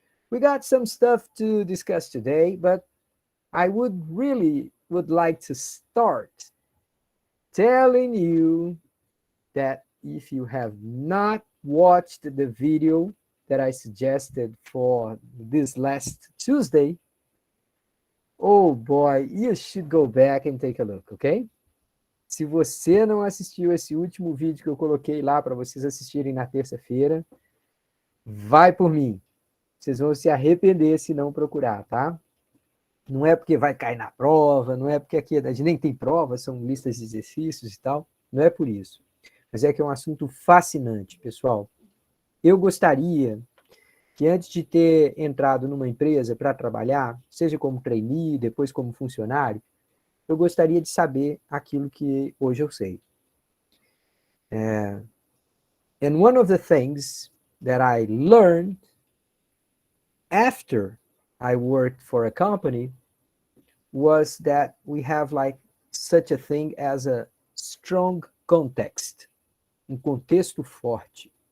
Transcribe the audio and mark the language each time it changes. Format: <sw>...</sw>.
<en>We got some stuff to discuss today, but I would like to start telling you that if you have not watched the video that I suggested for this last Tuesday, oh boy, you should go back and take a look, ok?</en> <pt>Se você não assistiu esse último vídeo que eu coloquei lá para vocês assistirem na terça-feira, vai por mim. Vocês vão se arrepender se não procurar, tá? Não é porque vai cair na prova, não é porque aqui a gente nem tem prova, são listas de exercícios e tal. Não é por isso. Mas é que é um assunto fascinante, pessoal. Eu gostaria que antes de ter entrado numa empresa para trabalhar, seja como trainee, depois como funcionário, eu gostaria de saber aquilo que hoje eu sei.</pt> <en>And one of the things that I learned after I worked for a company was that we have like such a thing as a strong context,</en> <pt>contexto forte.</pt>